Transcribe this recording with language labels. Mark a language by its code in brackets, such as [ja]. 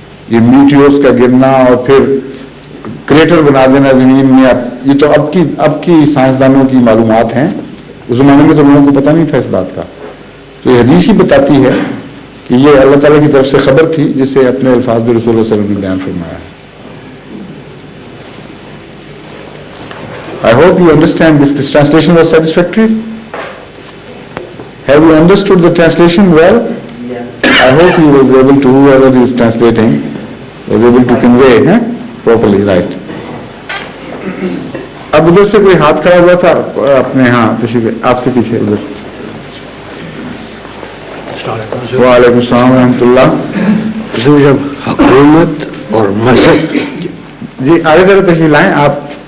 [ur] یہ میٹیورز کا گرنا اور پھر کریٹر بنا دینا زمین میں, یہ تو اب کی سائنسدانوں کی معلومات ہیں. اس زمانے میں تو لوگوں کو پتہ نہیں تھا اس بات کا. تو یہ حدیث ہی بتاتی ہے کہ یہ اللہ تعالیٰ کی طرف سے خبر تھی جسے اپنے الفاظ میں رسول اللہ صلی اللہ علیہ وسلم نے بیان فرمایا ہے. [en] I hope you understand this translation was satisfactory. Have you understood the translation well? I hope he was able to, whoever is translating, was able to convey properly, right. [ur] اب ادھر سے کوئی ہاتھ کھڑا ہوا تھا اپنے, ہاں تشریف آپ سے پیچھے ادھر. وعلیکم السلام ورحمۃ اللہ. جب حکومت اور مذہب, جی آگے ذرا تشریف لائیں آپ.